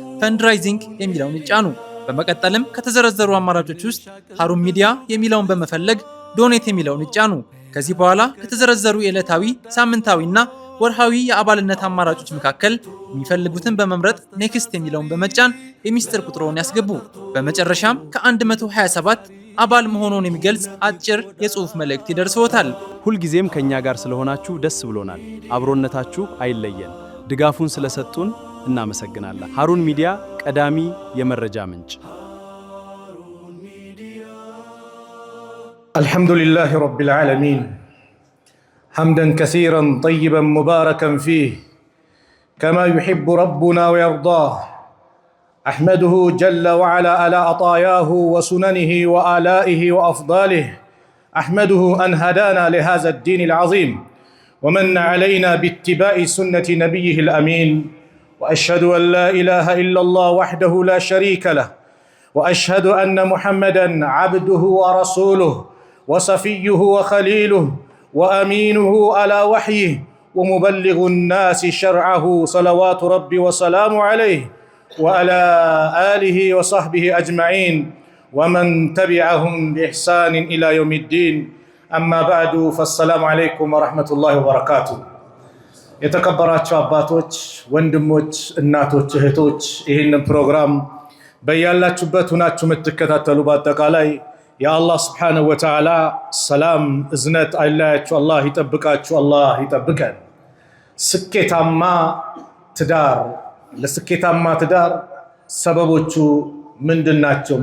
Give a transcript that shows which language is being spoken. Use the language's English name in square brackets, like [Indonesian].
[Amharic] ፈንድራይዚንግ የሚለውን ይጫኑ። በመቀጠልም ከተዘረዘሩ አማራጮች ውስጥ ሃሩን ሚዲያ የሚለውን በመፈለግ ዶኔት የሚለውን ይጫኑ። ከዚህ በኋላ ከተዘረዘሩ የዕለታዊ ሳምንታዊና ወርሃዊ የአባልነት አማራጮች መካከል የሚፈልጉትን በመምረጥ ኔክስት የሚለውን በመጫን የሚስጥር ቁጥሩን ያስገቡ። በመጨረሻም ከ127 አባል መሆኑን የሚገልጽ አጭር የጽሑፍ መልእክት ይደርስዎታል። ሁልጊዜም ከኛ ጋር ስለሆናችሁ ደስ ብሎናል። አብሮነታችሁ አይለየን። ድጋፉን ስለሰጡን እናመሰግናለን። ሃሩን ሚዲያ ቀዳሚ የመረጃ ምንጭ። [Arabic] አልሐምዱሊላሂ ረቢል ዓለሚን حمدا كثيرا طيبا مباركا فيه كما يحب ربنا ويرضاه. أحمده جل وعلا على عطاياه وسننه وآلائه وأفضاله. أحمده أن هدانا لهذا الدين العظيم ومن علينا باتباع سنة نبيه الأمين. وأشهد أن لا إله إلا الله وحده لا شريك له، وأشهد أن محمدا عبده ورسوله وصفيه وخليله وأمينه على وحيه ومبلغ الناس شرعه، صلوات ربي وسلام عليه وعلى آله وصحبه أجمعين ومن تبعهم بإحسان إلى يوم الدين. أما بعد فالسلام عليكم ورحمة الله وبركاته. [Amharic] የተከበራችሁ አባቶች፣ ወንድሞች፣ እናቶች፣ እህቶች ይህንን ፕሮግራም በያላችሁበት ሆናችሁ የምትከታተሉ በአጠቃላይ የአላህ ስብሓነሁ ወተዓላ ሰላም እዝነት አይለያችሁ፣ አላህ ይጠብቃችሁ፣ አላህ ይጠብቀን። ስኬታማ ትዳር፣ ለስኬታማ ትዳር ሰበቦቹ ምንድናቸው?